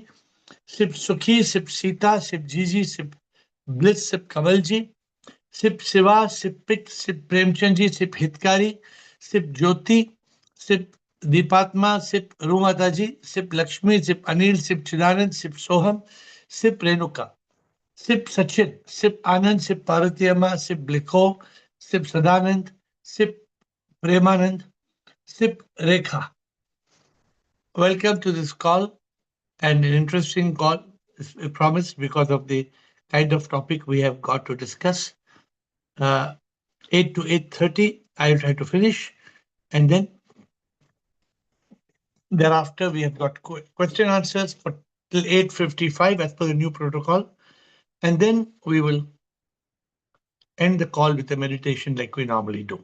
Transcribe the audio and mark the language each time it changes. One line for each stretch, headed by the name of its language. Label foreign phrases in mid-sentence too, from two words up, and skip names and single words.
English: Sip Sukhi, Sip Sita, Sip Jiji, Sip Bliss, Sip Kamalji, Sip Siva, Sip Pik, Sip Premchandji, Sip Hitkari, Sip Jyoti, Sip Deepatma, Sip Rumataji, Sip Lakshmi, Sip Anil, Sip Chidanand, Sip Soham, Sip Renuka, Sip Sachin, Sip Anand, Sip Parvatiyama, Sip Blikho, Sip Sadanand, Sip Premanand, Sip Rekha. Welcome to this call, and an interesting call is promised because of the kind of topic we have got to discuss. 8 to 8:30, I'll try to finish, and then thereafter we have got question answers for till 8:55 as per the new protocol, and then we will end the call with a meditation like we normally do.